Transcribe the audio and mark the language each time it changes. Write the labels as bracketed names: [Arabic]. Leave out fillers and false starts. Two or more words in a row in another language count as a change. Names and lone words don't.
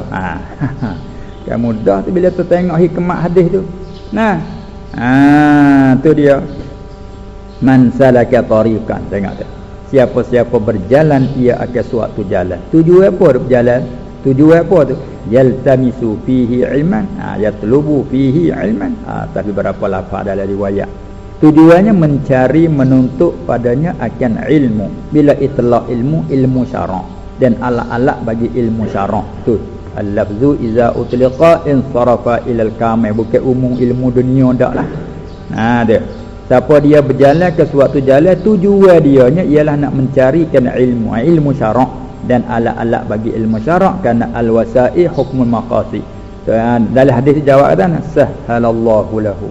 [Malay] Kan mudah tu bila tu tengok hikmat hadis tu. Tu dia. [Arabic] من سلك طريقا. [Malay] Tengok tu. Siapa-siapa berjalan ia akan suatu jalan. Tujuan apa dia berjalan? Tujuan apa tu? [Arabic] يلتمس فيه علما، يطلب فيه علما. [Malay] Tapi berapa lafaz dalam riwayat. Tujuannya mencari menuntut padanya akan ilmu. Bila itlaq ilmu syara' dan alat-alat bagi ilmu syara' tu. [Arabic] اللفظ إذا أطلق انصرف إلى الكمال. [Malay] Bukan umum ilmu dunia dak lah. Dia. Siapa dia berjalan ke suatu jalan, tujuan dianya ialah nak mencarikan ilmu syara' dan alat-alat bagi ilmu syara' kerana [Arabic] الوسائل حكم المقاصد. [Malay] Dalam hadis jawab kata [Arabic] سهل الله له.